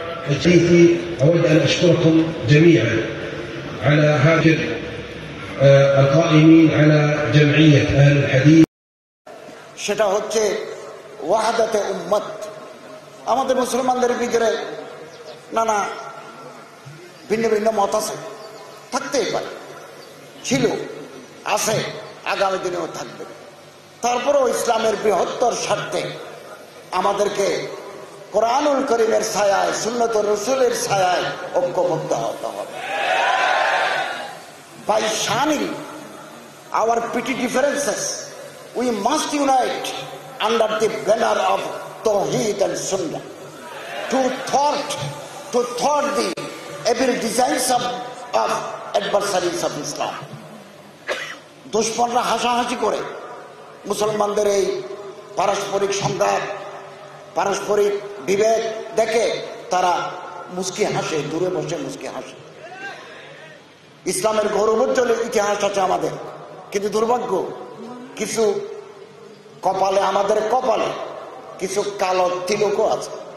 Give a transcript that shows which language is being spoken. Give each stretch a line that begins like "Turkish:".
Arabic: وجيتي أود أن أشكركم جميعا على هذا القائمين على جمعية أهل الحديث।
Bangla: সেটা হচ্ছে ওয়াহাদাতে উম্মত। আমাদের মুসলমানদের ভিতরে নানা ভিন্ন ভিন্ন মত আছে, থাকতেই পারে, ছিল, আছে, আগামী দিনেও থাকবে। তারপরেও ইসলামের বৃহত্তর স্বার্থে আমাদেরকে কোরআনুল করিমের ছায়ায়, সুন্নত রসুলের ছায়ায় ঐক্যবদ্ধ হতে হবে।
English: By shunning our petty differences, we must unite under the banner of Tawheed and Sunnah to thwart the every designs of adversaries of Islam.
Bangla: দুশমনরা হাসাহাসি করে মুসলমানদের এই পারস্পরিক সংঘাত, পারস্পরিক বিভেদ দেখে তারা মুস্কি হাসে, দূরে বসে মুস্কি হাসে। ইসলামের গৌরবোজ্জ্বল ইতিহাস আছে আমাদের, কিন্তু দুর্ভাগ্য কিছু আমাদের কপালে কিছু কালো তিলকও আছে।